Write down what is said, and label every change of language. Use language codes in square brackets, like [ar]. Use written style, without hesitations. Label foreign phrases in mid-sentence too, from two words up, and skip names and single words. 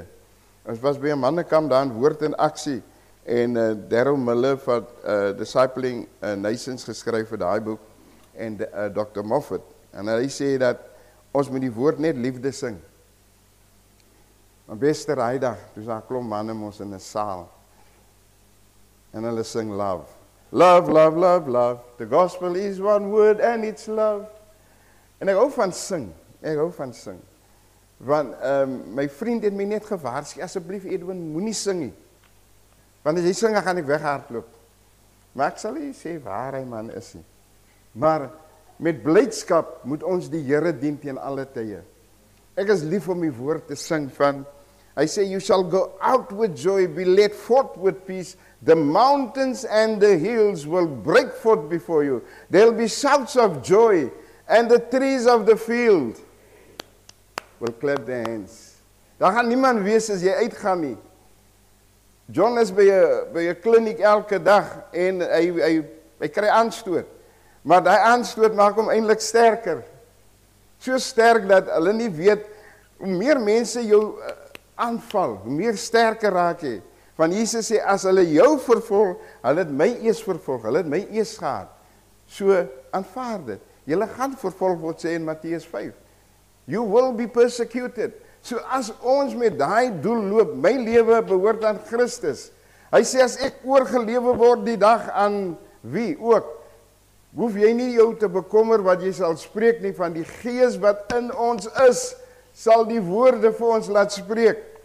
[af] Ons was by 'n mannekamp daar in Woord en Aksie, en Darryl Miller van Discipling Nations geskryf vir daai boek, en Dr. Moffat, en hy sê dat ons moet die woord net liefde sing. Maar beste raaidag, toe daar klomp manne ons in 'n saal, en hulle sing love. [en] Love, love, love, love, the gospel is one word and it's love. [af] En ek hou van sing, want my vriend het my net gewaarsku, asseblief Edwin, moenie sing nie, want as jy sing, dan gaan ek weghardloop. Maar ek sal nie sê waar hy man is nie. Maar met blydskap moet ons die Here dien teen alle tye. Ek is lief om die woord te sing van, hy sê, [en] you shall go out with joy, be led forth with peace, the mountains and the hills will break forth before you. There will be shouts of joy, and the trees of the field will clap their hands. [af] Daar gaan niemand wees as jy uitgaan nie. John is by 'n kliniek elke dag, en hy kry aanstoot. Maar daai aanstoot maak hom eintlik sterker. So sterk dat hulle nie weet, hoe meer mense jou aanval, hoe meer sterker raak jy. Want Jesus sê, as hulle jou vervolg, hulle het my eers vervolg, hulle het my eers gehad. So, aanvaar dit. Julle gaan vervolg word, sê in Matteus 5. [en] You will be persecuted. [af] So as ons met daai doel loop, my lewe behoort aan Christus. Hy sê, as ek oorgelewe word die dag aan wie ook, hoef jy nie jou te bekommer wat jy sal spreek nie, van die Gees wat in ons is, sal die woorde vir ons laat spreek.